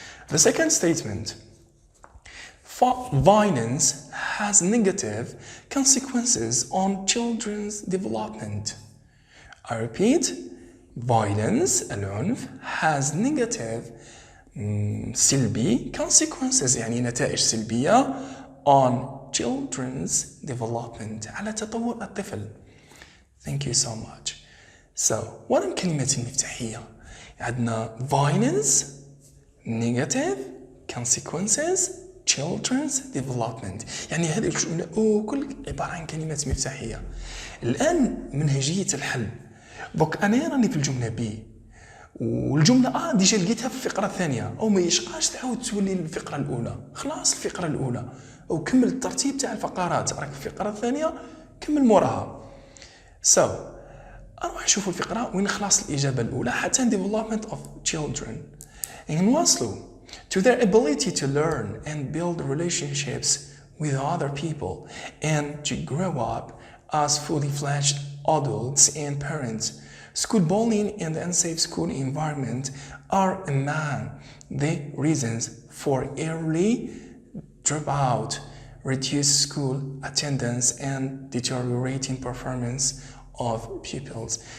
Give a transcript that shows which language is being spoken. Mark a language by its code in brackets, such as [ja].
[en] The second statement. Violence has negative consequences on children's development. I repeat. Violence, [ar] العنف, [en] has negative [ar] سلبي [en] consequences [ar] يعني نتائج سلبية [en] on children's development [ar] على تطور الطفل. [en] Thank you so much. So, what are [ar] كلمة المفتاحية؟ عندنا [en] violence, negative, consequences, children's development. [ar] يعني هذه الجملة كل عبارة عن كلمات مفتاحية. الآن منهجية الحل. دوك أنا راني في الجملة بي والجملة ديجا لقيتها في الفقرة الثانية، أو ما يشقاش تعاود تولي الفقرة الأولى. خلاص الفقرة الأولى أو كمل الترتيب تاع الفقرات، راك في الفقرة الثانية كمل موراها. So أروح نشوف الفقرة وين خلاص الإجابة الأولى حتى [en] development of children. [ar] نواصلوا [en] to their ability to learn and build relationships with other people and to grow up as fully fledged adults and parents. School bullying and the unsafe school environment are among the reasons for early dropout, reduced school attendance, and deteriorating performance of pupils.